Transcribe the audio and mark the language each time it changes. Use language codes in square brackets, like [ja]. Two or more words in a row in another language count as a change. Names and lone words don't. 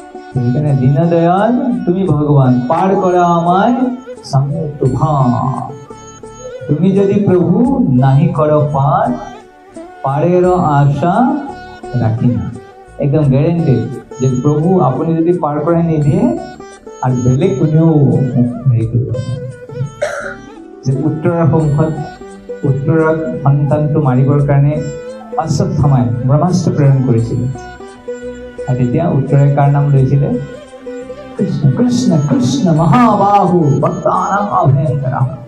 [bn] এখানে দীনদয়াল তুমি ভগবান, পার করা আমায় সামনে তুফান। তুমি যদি প্রভু নাহি করো পার, পারেরও আশা রাখি না। [as] একদম গ্যারেন্টেড যে প্রভু আপনি যদি পার করে নিদিয়ে আর বেলেগ কোনেও হেৰি কৰিব। যে উত্তৰাৰ সম্মুখত উত্তৰাক সন্তানটো মাৰিবৰ কাৰণে অশ্বত্থামাই ব্ৰহ্মাস্ত্ৰ প্ৰেৰণ কৰিছিলে। আৰু তেতিয়া উত্তৰে কাৰ নাম লৈছিলে? কৃষ্ণ। [sa] কৃষ্ণ কৃষ্ণ মহাবাহু ভক্তানাং অভয়ঙ্কৰঃ।